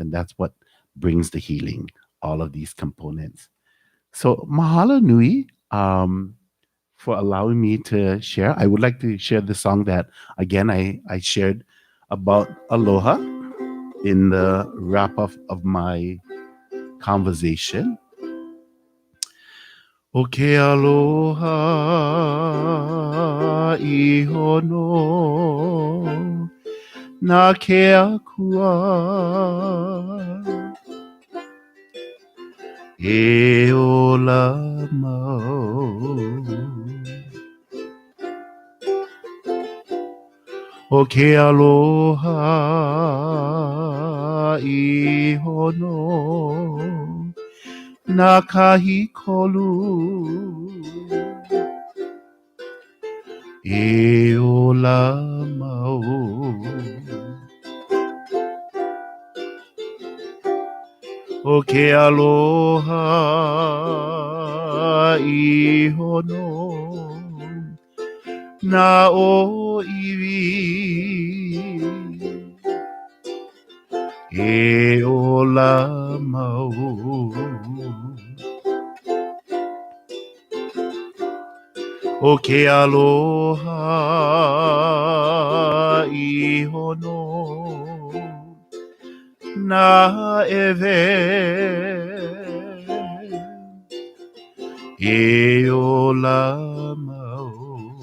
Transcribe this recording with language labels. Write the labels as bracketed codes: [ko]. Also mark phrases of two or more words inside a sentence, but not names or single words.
[en] And that's what brings the healing, all of these components. So [haw] mahalo nui, [en] for allowing me to share. I would like to share the song that, again, I shared about aloha in the wrap up of my conversation. [haw] O ke aloha iho no na ke akua e ola mau. O ke aloha iho no na kahi kolu e ola mau. O ke aloha iho no na o iwi e ola mau. O ke aloha iho no na ewe e ola mau.